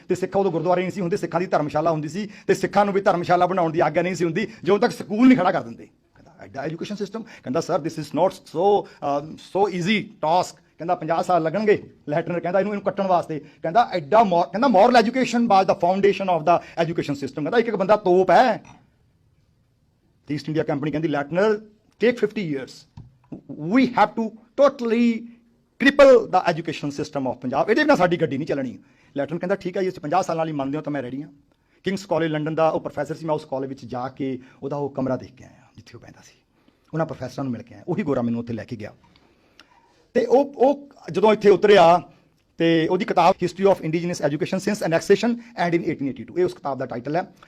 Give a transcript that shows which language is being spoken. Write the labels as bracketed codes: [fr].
[pa] ਤੇ ਸਿੱਖਾਂ ਉਦੋਂ ਗੁਰਦੁਆਰੇ ਨਹੀਂ ਸੀ ਹੁੰਦੇ, ਸਿੱਖਾਂ ਦੀ ਧਰਮਸ਼ਾਲਾ ਹੁੰਦੀ ਸੀ, ਤੇ ਸਿੱਖਾਂ ਨੂੰ ਵੀ ਧਰਮਸ਼ਾਲਾ ਬਣਾਉਣ ਦੀ ਆਗਿਆ ਨਹੀਂ ਸੀ ਹੁੰਦੀ ਜਦੋਂ ਤੱਕ ਸਕੂਲ ਨਹੀਂ ਖੜਾ ਕਰ ਦਿੰਦੇ। ਐਡਾ ਐਜੂਕੇਸ਼ਨ ਸਿਸਟਮ। ਕਹਿੰਦਾ sir [en] This is not so easy task. [pa] ਕਹਿੰਦਾ 50 ਸਾਲ ਲੱਗਣਗੇ। ਲੈਟਨਰ ਕਹਿੰਦਾ ਇਹਨੂੰ ਕੱਟਣ ਵਾਸਤੇ। ਕਹਿੰਦਾ ਐਡਾ ਕਹਿੰਦਾ [en] Moral education was the foundation of the education system. [pa] ਕਹਿੰਦਾ ਇੱਕ ਬੰਦਾ ਤੋਪ ਹੈ। [en] East India Company [pa] ਕਹਿੰਦੀ [en] Leitner take 50 years, we have to totally cripple the education system of Punjab. [pa] ਇਹਦੇ ਬਿਨਾਂ ਸਾਡੀ ਗੱਡੀ ਨਹੀਂ ਚੱਲਣੀ। ਲੈਟਨਰ ਕਹਿੰਦਾ ਠੀਕ ਹੈ ਜੀ, ਅਸੀਂ 50 ਸਾਲਾਂ ਲਈ ਮੰਨਦੇ ਹੋ ਤਾਂ ਮੈਂ ਰੈਡੀ ਹਾਂ। ਕਿੰਗਸ ਕਾਲਜ ਲੰਡਨ ਦਾ ਉਹ ਪ੍ਰੋਫੈਸਰ ਸੀ, ਮੈਂ ਉਸ ਕਾਲਜ ਵਿੱਚ ਜਾ ਕੇ ਉਹਦਾ ਉਹ ਕਮਰਾ ਦੇਖ ਕੇ ਆਇਆ ਜਿੱਥੇ ਉਹ ਬਹਿੰਦਾ ਸੀ। ਉਹਨਾਂ ਪ੍ਰੋਫੈਸਰਾਂ ਨੂੰ ਮਿਲ ਕੇ ਆਇਆ, ਉਹੀ ਗੋਰਾ ਮੈਨੂੰ ਉੱਥੇ ਲੈ ਕੇ ਗਿਆ। ਤੇ ਉਹ ਜਦੋਂ ਇੱਥੇ ਉਤਰਿਆ ਤੇ ਉਹਦੀ ਕਿਤਾਬ history of indigenous education since ਐਨੈਕਸੇਸ਼ਨ and in 1882, ਇਹ ਉਸ ਕਿਤਾਬ ਦਾ ਟਾਈਟਲ ਹੈ।